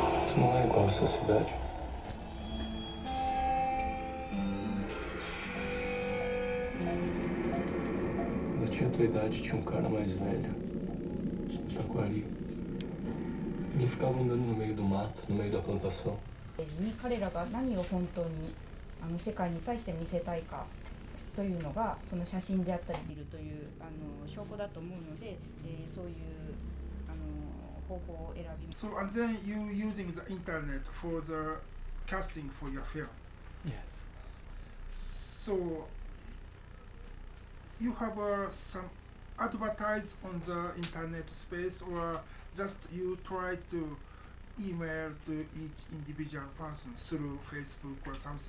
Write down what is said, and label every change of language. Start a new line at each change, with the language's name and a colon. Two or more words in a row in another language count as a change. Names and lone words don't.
Portuguese: Tu não é igual essa cidade. Quando eu tinha tua idade, tinha um cara mais velho, no Taquari. Ele ficava andando no meio do mato, no meio da plantação.
Japanese: に彼らが何を本当に世界に対して見せたいかというのがその写真であったりいるという証拠だと思うので、そういう方法を選びます。
English: So and then you using the internet for the casting for your film. Yes. So you have some advertise on the internet space, or just you try to email to each individual person through Facebook or something?